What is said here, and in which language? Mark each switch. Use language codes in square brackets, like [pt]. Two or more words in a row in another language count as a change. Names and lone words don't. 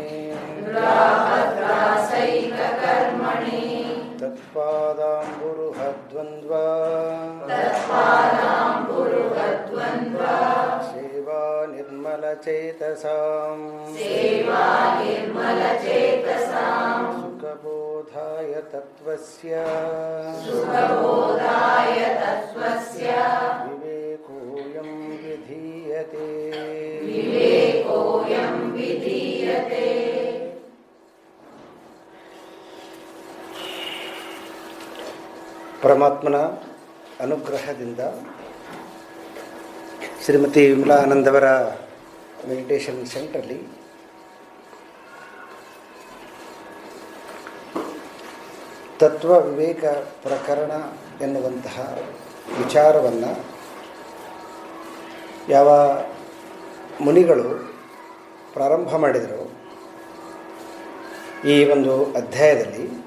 [sa] ತತ್ಪಾದಾಂಬುರುಹದ್ವಂದ್ವ ಸೇವಾ ನಿರ್ಮಲಚೇತಸಾಂ ಸುಖಬೋಧಾಯ ತತ್ವಸ್ಯ ವಿವೇಕೋಯಂ ವಿಧೀಯತೆ. [kn] ಪರಮಾತ್ಮನ ಅನುಗ್ರಹದಿಂದ ಶ್ರೀಮತಿ ವಿಮಲಾ ಆನಂದವರ [en] meditation centre [kn] ತತ್ವ ವಿವೇಕ ಪ್ರಕರಣ ಎನ್ನುವಂತಹ ವಿಚಾರವನ್ನು ಯಾವ ಮುನಿಗಳು ಪ್ರಾರಂಭ ಮಾಡಿದರು ಈ ಒಂದು ಅಧ್ಯಾಯದಲ್ಲಿ.